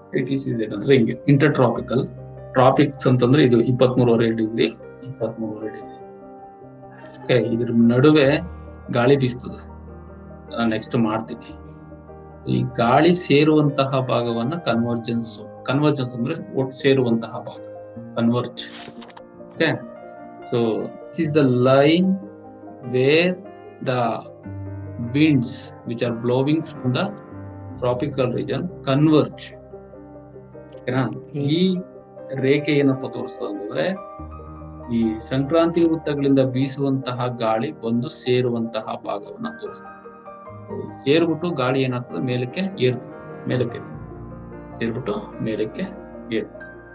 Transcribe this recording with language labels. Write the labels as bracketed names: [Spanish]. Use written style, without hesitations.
[Kannada] ITCZ ಅಂದ್ರೆ ಹಿಂಗೆ, inter tropical. Tropics ಅಂತಂದ್ರೆ ಇದು 23.5 ಡಿಗ್ರಿ. ಓಕೆ, ಇದ್ರ ನಡುವೆ ಗಾಳಿ ಬೀಸ್ತದೆ. ನಾನು ನೆಕ್ಸ್ಟ್ ಮಾಡ್ತೀನಿ. ಈ ಗಾಳಿ ಸೇರುವಂತಹ ಭಾಗವನ್ನ ಕನ್ವರ್ಜೆನ್ಸ್ ಅಂದ್ರೆ ಒಟ್ಟು ಸೇರುವಂತಹ ಭಾಗ, converge. [English] Okay, so this is the line where the winds which are blowing from the tropical region converge. [Kannada] ಓಕೆನಾ? ಈ ರೇಖೆ ಏನಪ್ಪ ತೋರಿಸ್ತದೆ ಅಂದ್ರೆ ಈ ಸಂಕ್ರಾಂತಿ ವೃತ್ತಗಳಿಂದ ಬೀಸುವಂತಹ ಗಾಳಿ ಬಂದು ಸೇರುವಂತಹ ಭಾಗವನ್ನ ತೋರಿಸ್ತದೆ. ಸೇರ್ಬಿಟ್ಟು ಗಾಳಿ ಏನಾಗ್ತದೆ, ಮೇಲಕ್ಕೆ ಏರ್ತದೆ, ಮೇಲಕ್ಕೆ ಸೇರ್ಬಿಟ್ಟು ಮೇಲಕ್ಕೆ ಏರ್ತದೆ.